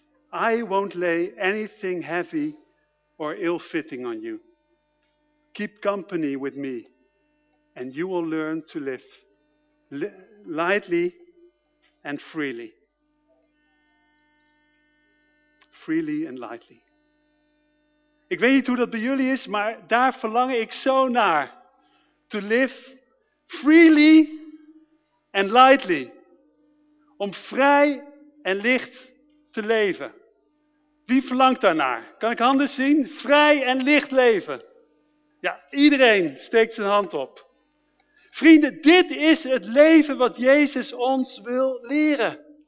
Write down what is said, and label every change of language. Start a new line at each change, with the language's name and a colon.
English: I won't lay anything heavy or ill-fitting on you. Keep company with me, and you will learn to live lightly and freely. Freely and lightly.
Dutch: Ik weet niet hoe dat bij jullie is, maar daar verlang ik zo naar.
English: To live freely and lightly.
Dutch: Om vrij en licht te leven. Wie verlangt daarnaar? Kan ik handen zien? Vrij en licht leven. Ja, iedereen steekt zijn hand op. Vrienden, dit is het leven wat Jezus ons wil leren.